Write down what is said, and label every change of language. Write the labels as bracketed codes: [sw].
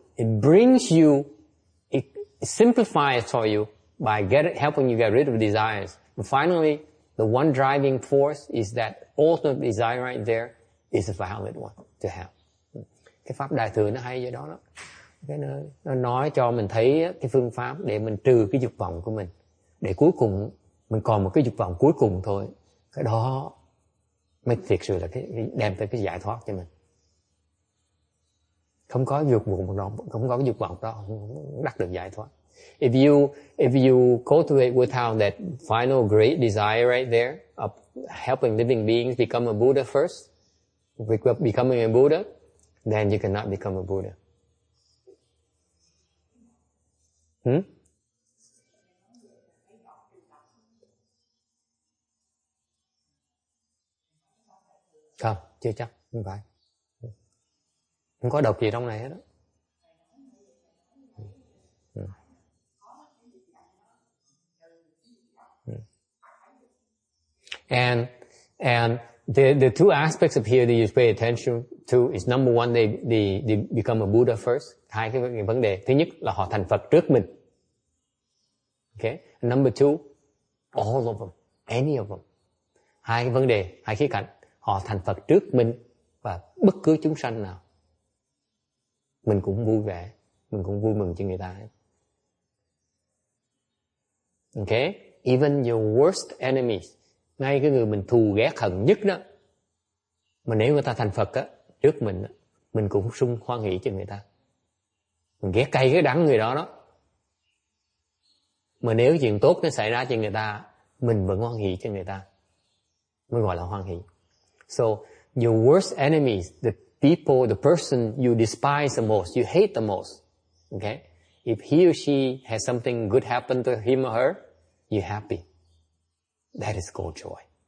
[en] It brings you, it simplifies for you by helping you get rid of desires. And finally, the one driving force is that ultimate desire right there is a valid one to have. [vi] Cái pháp đại thừa nó hay vậy đó. Nó nói cho mình thấy cái phương pháp để mình trừ cái dục vọng của mình. Để cuối cùng mình còn một cái dục vọng cuối cùng thôi. Cái đó mới thiệt sự là đem tới cái giải thoát cho mình. Không có dục vọng đó, không có cái dục vọng đó, không đắc được giải thoát. [en] If you cultivate without that final great desire right there of helping living beings become a Buddha first, becoming a Buddha, then you cannot become a Buddha. [vi] Không, chưa chắc, không phải. Không có độc gì trong này hết đó. [en] And the two aspects of here that you pay attention to is number one, they become a Buddha first. [vi] Hai cái vấn đề. Thứ nhất là họ thành Phật trước mình. [en] Okay. And number two, all of them, any of them. [vi] Hai cái vấn đề, hai khía cạnh. Họ thành Phật trước mình và bất cứ chúng sanh nào. Mình cũng vui vẻ, mình cũng vui mừng cho người ta. Okay? [en] Even your worst enemies, [vi] ngay cái người mình thù ghét hận nhất đó, mà nếu người ta thành Phật á, trước mình á, mình cũng sung hoan hỷ cho người ta. Mình ghét cay cái đắng người đó đó. Mà nếu chuyện tốt nó xảy ra cho người ta, mình vẫn hoan hỷ cho người ta, mới gọi là hoan hỷ. [en] So, your worst enemies, the people, the person you despise the most, you hate the most, okay? If he or she has something good happen to him or her, you're happy. That is called joy.